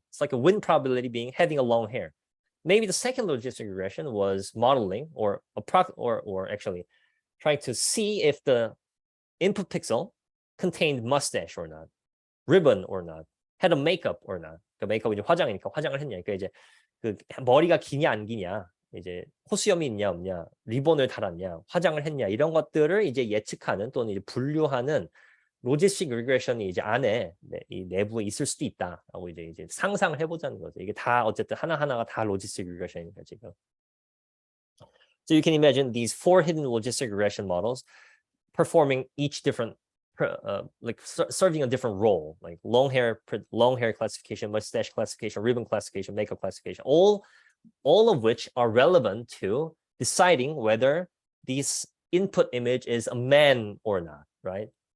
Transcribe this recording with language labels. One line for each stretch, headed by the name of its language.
English: It's like a win probability having a long hair. Maybe the second logistic regression was modeling or actually trying to see if the input pixel contained mustache or not, ribbon or not, had a makeup or not.
Korean: 그 메이크업이 이제 화장이니까 화장을 했냐니까 이제 그 머리가 기냐 안 기냐, 이제 호수염이 있냐 없냐, 리본을 달았냐, 화장을 했냐 이런 것들을 이제 예측하는 또는 이제 분류하는 로지스틱 리그레션이 이제 안에 이 내부에 있을 수도 있다라고 이제 상상을 해보자는 거죠. 이게 다 어쨌든 하나하나가 다 로지스틱 리그레션이니까 지금.
English: So you can imagine these 4 hidden logistic regression models performing each different like serving a different role, like long hair classification, mustache classification, ribbon classification, makeup classification, all of which are relevant to deciding whether this input image is a man or not, right?